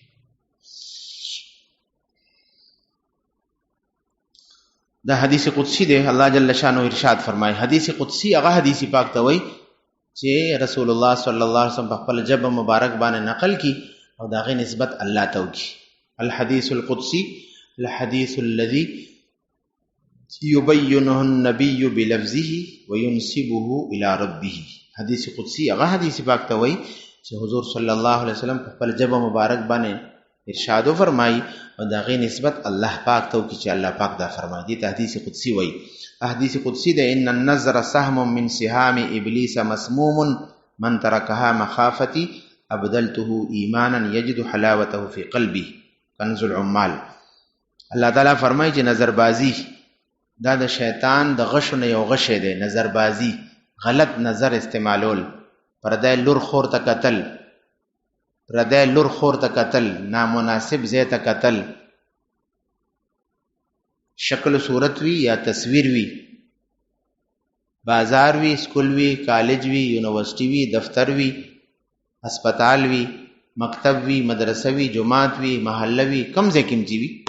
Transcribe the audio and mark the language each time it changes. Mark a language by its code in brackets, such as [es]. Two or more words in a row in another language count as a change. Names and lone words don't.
[ps] دا حدیث قدسی دی. الله [ar] جل شانه [ps] ارشاد فرمایي، حدیث قدسی هغه حدیث پاک ته وایي چې رسول الله [ar] صلی الله علیه وسلم [ps] په خپل جبه مبارک باندې نقل کی او داغه نسبت الله ته وکي. [ar] الحديث القدسي الحديث الذي يبينه النبي بلفظه وينسبه الى ربه. [ps] حدیث قدسی هغه حدیث پاک ته وایي چې حضور [ar] صلی الله علیه وسلم [ps] په خپل جبه مبارک باندې ارشاد فرمایي او داغه نسبت الله پاک ته وکي چې الله پاک دا فرمایي. دي حدیث قدسی وایي. حدیث قدسی ده، [ar] ان النظر سهم من سهام ابلیس مسموم من ترکها مخافتی ابدلته ایمانا یجد حلاوته فی قلبه. کنز العمال. [ps] الله تعالی فرمایي چې نظر بازی دا د شیطان د غشو نه یو غش دی. نظر بازی، غلط نظر استعمالول، پردای لور خور ته قتل، پردای لور خور ته قتل، نامناسب ځای ته قتل، شکل صورت وی یا تصویر وی، بازار وی، سکول وی، کالج وی، یونیورسٹی وی، دفتر وی، اسپتال وی، مکتب وی، مدرسه وی، جماعت وی، محله وی، کم ځای کې وی،